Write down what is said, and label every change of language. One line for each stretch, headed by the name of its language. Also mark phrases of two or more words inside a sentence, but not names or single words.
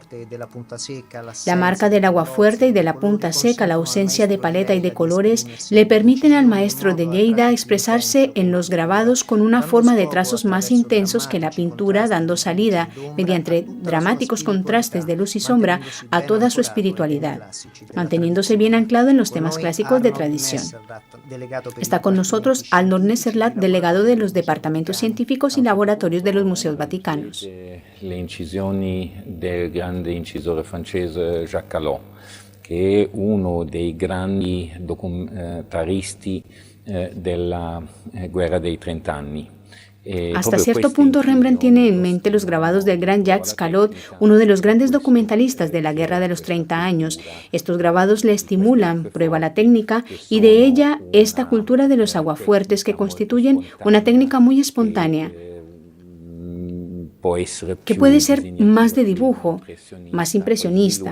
Spanish: La marca del agua fuerte y de la punta seca, la ausencia de paleta y de colores, le permiten al maestro de Lleida expresarse en los grabados con una forma de trazos más intensos que la pintura, dando salida, mediante dramáticos contrastes de luz y sombra, a toda su espiritualidad, manteniéndose bien anclado en los temas clásicos de tradición. Está con nosotros Arnold Nesserlat, delegado de los departamentos científicos y laboratorios de los museos vaticanos.
Italian: Le incisioni del grande incisore francese Jacques Callot, che è uno dei grandi documentaristi della guerra dei 30 anni.
Spanish: Hasta cierto punto, Rembrandt tiene en mente los grabados del gran Jacques Callot, uno de los grandes documentalistas de la Guerra de los 30 años. Estos grabados le estimulan, prueba la técnica, y de ella esta cultura de los aguafuertes que constituyen una técnica muy espontánea, que puede ser más de dibujo, más impresionista.